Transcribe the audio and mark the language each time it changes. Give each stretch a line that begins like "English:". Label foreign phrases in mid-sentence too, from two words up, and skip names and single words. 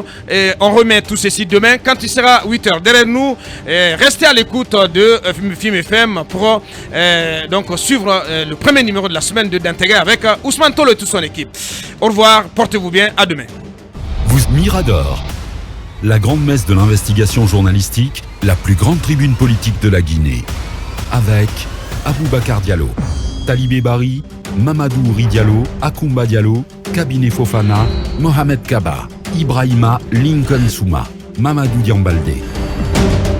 French: On remet tout ceci demain quand il sera 8h. Derrière nous, restez à l'écoute de Film FM pour donc suivre le premier numéro de la semaine de d'intégrer avec Ousmane Tolo et toute son équipe. Au revoir, portez-vous bien, à demain. Mirador, la grande messe de l'investigation journalistique, la plus grande tribune politique de la Guinée. Avec Aboubacar Diallo, Talibé Bari, Mamadou Ouri Diallo, Akoumba Diallo, Kabinet Fofana, Mohamed Kaba, Ibrahima Lincoln Souma, Mamadou Diambaldé.